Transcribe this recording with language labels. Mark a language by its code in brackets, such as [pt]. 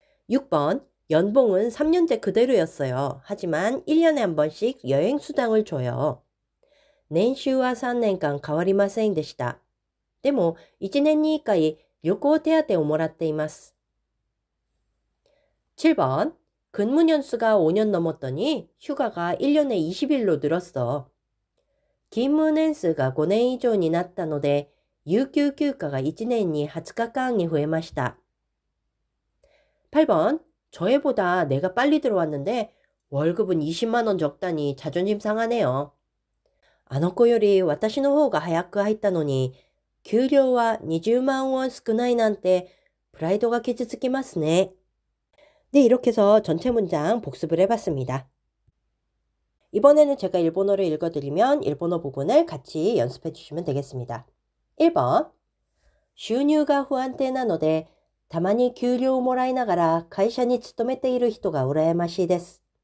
[ko] 6번, 연봉은 3년째 그대로였어요. 하지만 1년에 한 번씩 여행 수당을 줘요. [ja] 年収は3年間変わりませんでした.でも、1年に1回旅行手当をもらっています. [ko] 7번, 근무 년수가 5년 넘었더니 휴가가 1년에 20일로 늘었어. [ja] 勤務年数が5年以上になったので、有給休暇が1年に20日間に増えました. [ko] 8번, 저 애보다 내가 빨리 들어왔는데 월급은 20만 원 적다니 자존심 상하네요. [ja] あの子より私の方が早く入ったのに、給料は20만 원少ないなんてプライドが傷つきますね. [ko] 네, 이렇게 해서 전체 문장 복습을 해봤습니다. 이번에는 제가 일본어를 읽어드리면 일본어 부분을 같이 연습해 주시면 되겠습니다. [ja] 1번, 収入が不安定なので、たまに給料をもらいながら会社に勤めている人が羨ましいです.